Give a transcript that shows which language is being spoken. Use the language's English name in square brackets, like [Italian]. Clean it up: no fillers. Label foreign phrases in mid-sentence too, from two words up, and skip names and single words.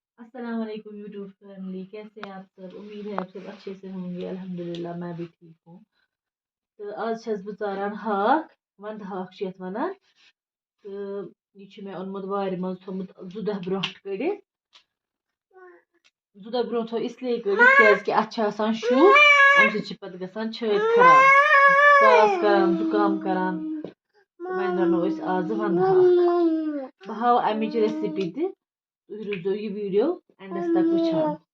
[Arabic] السلام عليكم [English] YouTube family, [Hindi] कैसे हैं आप सब। उम्मीद है आप सब अच्छे से होंगे। अल्हम्दुलिल्लाह मैं भी ठीक हूँ। [Kashmiri] तो आज छस बह चारान हाक, वंद हाक छ यथ वनान। तो यह मे ओनमुत वार मज थोमुत 12 ब्रोट कड़ित। 12 ब्रोह थो इसलिए कड़ित क्या अत आसान शु अम सत पत गसान छत खराब, सास करान जुकाम करान। तो वह रनो आज वंद हाक। बह हाव अमिच रेसिपी तु रुजो ये वीडियो एंडस तक वुचान।